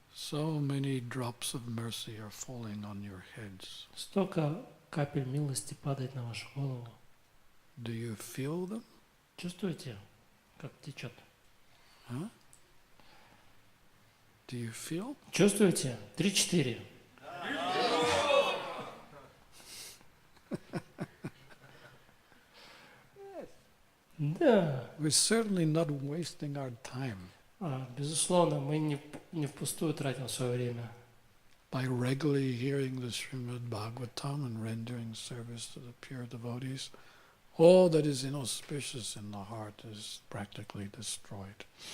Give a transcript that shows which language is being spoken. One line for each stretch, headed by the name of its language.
English: so many drops of mercy are falling on your heads.
Russian: столько капель милости падает на вашу голову.
English: Do you feel them?
Russian: Чувствуете, как течет? Huh?
English: Do you feel?
Russian: Чувствуете? 3-4. Да.
English: We're certainly not wasting our time
Russian: Безусловно, мы не впустую тратим свое время.
English: by regularly hearing the Srimad Bhagavatam and rendering service to the pure devotees. All that is inauspicious in the heart is practically destroyed.